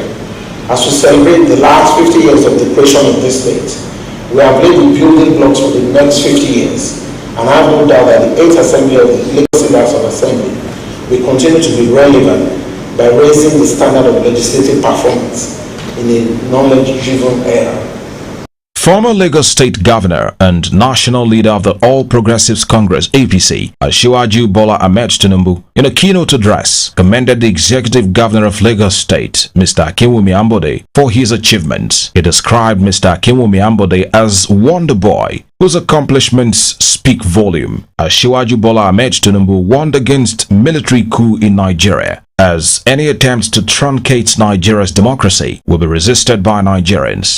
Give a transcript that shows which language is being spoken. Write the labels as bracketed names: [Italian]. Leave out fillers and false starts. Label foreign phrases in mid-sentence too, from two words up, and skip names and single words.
[English] As we celebrate the last 50 years of the creation of this state, we have laid the building blocks for the next 50 years, and I have no doubt that the 8th Assembly of the Lagos House of Assembly will continue to be relevant by raising the standard of legislative performance in a knowledge-driven era. Former Lagos State Governor and National Leader of the All Progressives Congress (APC), Asiwaju Bola Ahmed Tinubu, in a keynote address, commended the Executive Governor of Lagos State, Mr. Akinwumi Ambode, for his achievements. He described Mr. Akinwumi Ambode as Wonder Boy, whose accomplishments speak volume. Asiwaju Bola Ahmed Tinubu warned against military coup in Nigeria, as any attempt to truncate Nigeria's democracy will be resisted by Nigerians.